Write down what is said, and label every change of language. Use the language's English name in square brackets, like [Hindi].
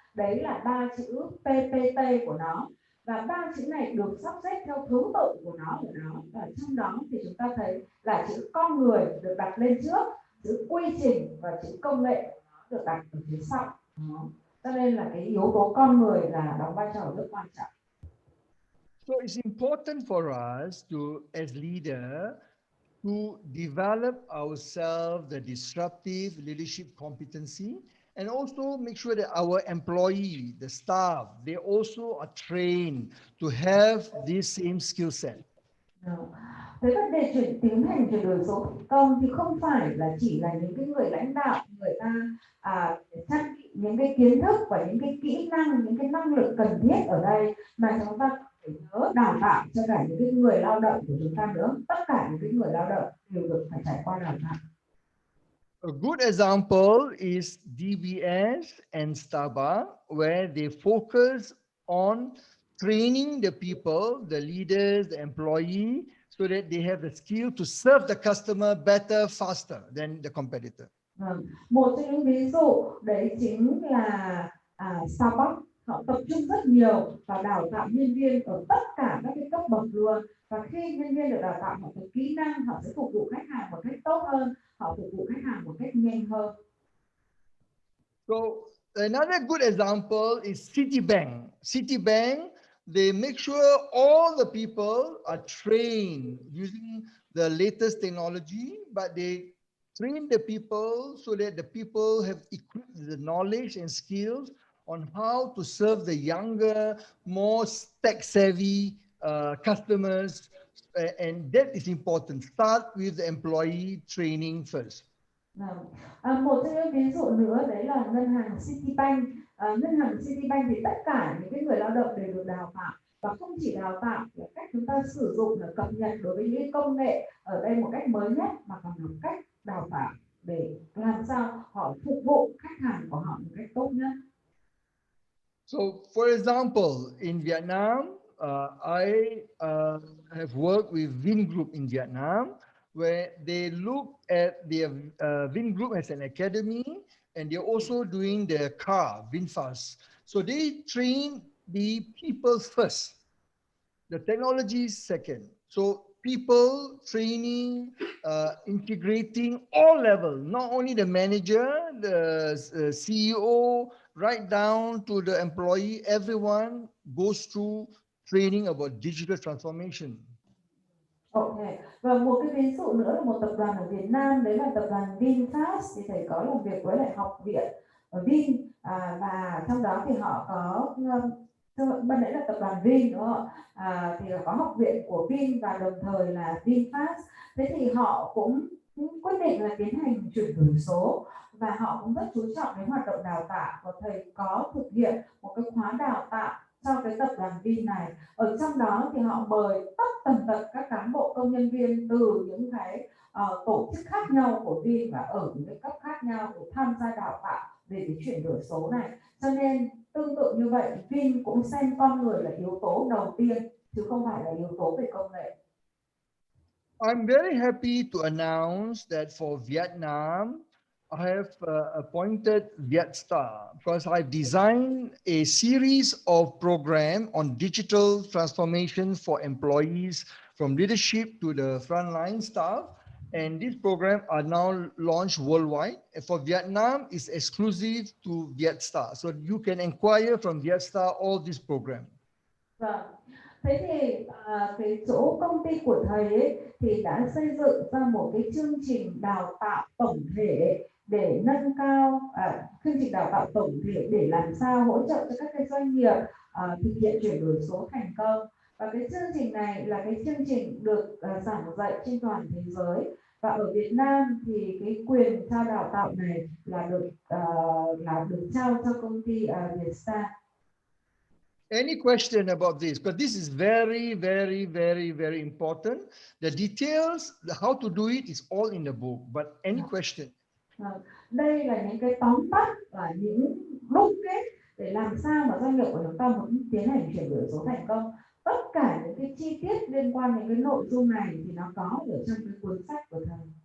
[Vietnamese] Đấy là ba chữ PPT của nó, và ba chữ này được sắp xếp theo thứ tự của nó ở đó, và trong đó thì chúng ta thấy là chữ con người được đặt lên trước, chữ quy trình và chữ công nghệ được đặt ở phía sau. Cho nên là cái yếu tố con người là đóng vai trò rất quan trọng. [English] So it's important for us to, as leader, to develop ourselves the disruptive leadership competency, and also make sure that our employee, the staff, they also are trained to have this same skill set. [Vietnamese] Thế vấn đề tiến hành chuyển đổi số thành công thì không phải là chỉ là những cái người lãnh đạo, người ta trang bị những cái kiến thức và những cái kỹ năng, những cái năng lực cần thiết ở đây, mà chúng ta phải nhớ đào tạo cho cả những cái người lao động của chúng ta nữa. Tất cả những cái người lao động đều được phải trải qua đào tạo. [English] A good example is DBS and Starbucks, where they focus on training the people, the leaders, the employee, so that they have the skill to serve the customer better, faster than the competitor. [Vietnamese] Một trong những ví dụ đấy chính là Starbucks. Họ tập trung rất nhiều vào đào tạo nhân viên ở tất cả các cái cấp bậc luôn, và khi nhân viên được đào tạo họ có kỹ năng, họ sẽ phục vụ khách hàng một cách tốt hơn, họ phục vụ khách hàng một cách nhanh hơn. [English] So another good example is Citibank. Citibank, they make sure all the people are trained using the latest technology, but they train the people so that the people have equipped the knowledge and skills on how to serve the younger, more tech-savvy customers, and that is important. Start with the employee training first. Một trong những ví dụ nữa đấy là ngân hàng Citibank. Ngân hàng Citibank thì tất cả những cái người lao động đều được đào tạo, và không chỉ đào tạo là cách chúng ta sử dụng và cập nhật đối với những công nghệ ở đây một cách mới nhất, mà còn là cách đào tạo để làm sao họ phục vụ khách hàng của họ một cách tốt nhất. So, for example, in Vietnam, I have worked with Vingroup in Vietnam, where they look at the Vingroup as an academy, and they're also doing their car, VinFast. So they train the people first, the technology second. So people training, integrating all levels, not only the manager, the CEO, right down to the employee, everyone goes through training about digital transformation. [Vietnamese] Ok, và một cái ví dụ nữa là một tập đoàn ở Việt Nam, đấy là tập đoàn VinFast. Thì thầy có làm việc với lại học viện ở Vin, và trong đó thì họ có ban nãy là tập đoàn Vin, đúng không? Thì có học viện của Vin và đồng thời là VinFast. Thế thì họ cũng quyết định là tiến hành chuyển đổi số, và họ cũng rất chú trọng đến hoạt động đào tạo, và thầy có thực hiện một cái khóa đào tạo cho cái tập đoàn Vin này. Ở trong đó thì họ mời tất tần tật các cán bộ công nhân viên từ những cái tổ chức khác nhau của Vin và ở những cái cấp khác nhau để tham gia đào tạo về cái chuyển đổi số này. Cho nên tương tự như vậy, Vin cũng xem con người là yếu tố đầu tiên chứ không phải là yếu tố về công nghệ. [English] I'm very happy to announce that for Vietnam, I have appointed VietStar because I've designed a series of programs on digital transformation for employees from leadership to the frontline staff. And these programs are now launched worldwide. And for Vietnam, it's exclusive to VietStar. So you can inquire from VietStar all these programs. [Vietnamese] Thế thì cái chỗ công ty của thầy ấy thì đã xây dựng ra một cái chương trình đào tạo tổng thể để nâng cao chương trình đào tạo tổng thể để làm sao hỗ trợ cho các cái doanh nghiệp thực hiện chuyển đổi số thành công. Và cái chương trình này là cái chương trình được giảng dạy trên toàn thế giới, và ở Việt Nam thì cái quyền trao đào tạo này là được trao cho công ty VietStar. [English] Any question about this? Because this is very, very, very, very important. The details, how to do it is all in the book. But any question? [Vietnamese] Đây là những cái tóm tắt và những đúc kết để làm sao mà doanh nghiệp của chúng ta muốn tiến hành chuyển đổi số thành công. Tất cả những cái chi tiết liên quan đến cái nội dung này thì nó có ở trong cái cuốn sách của thầy.